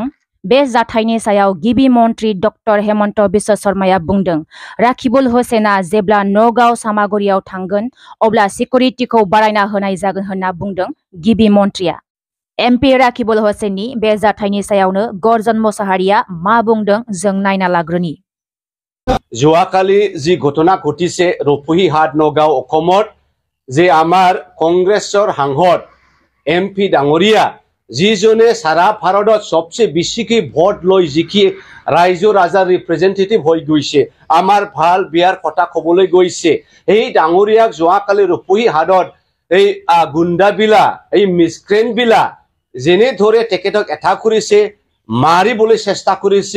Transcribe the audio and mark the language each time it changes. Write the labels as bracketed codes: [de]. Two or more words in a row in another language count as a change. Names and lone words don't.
[brx] बे जाथायनि सायाव गिबि मन्थ्रि डक्टर हेमन्त बिश्व शर्माया बुंदों, राकिबुल हुसैनआ जेब्ला नगाव सामागुरियाव थांगोन अब्ला सिकिउरिटिखौ बारायना होनाय जागोन होनना बुंदों गिबि मन्थ्रिया। एमपि राकिबुल हुसैननि बे जाथायनि सायावनो गर्जन मोसाहारिया मा बुंदों जों नायना लाग्रोनि। [as] যোৱাকালি যি ঘটনা ঘটিছে ৰূপহীহাট নগাঁও অসমত, যে আমাৰ কংগ্ৰেছৰ সাংসদ এমপি ডাঙৰীয়া যিজনে সারা ভাৰতত সবচেয়ে বেছিকৈ ভোট লৈ জিকি ৰাইজ ৰাজাৰ ৰিপ্ৰেজেণ্টেটিভ হৈ গৈছে, আমাৰ ভাল বিয়াৰ কথা ক'বলৈ গৈছে, এই ডাঙৰীয়াক যোৱাকালি ৰূপহীহাটত এই গুণ্ডাবিলা, এই মিছক্ৰেণ্টবিলা যেনে ধৰে তেখেতক এটাক কৰিছে, মাৰিবলৈ চেষ্টা কৰিছে।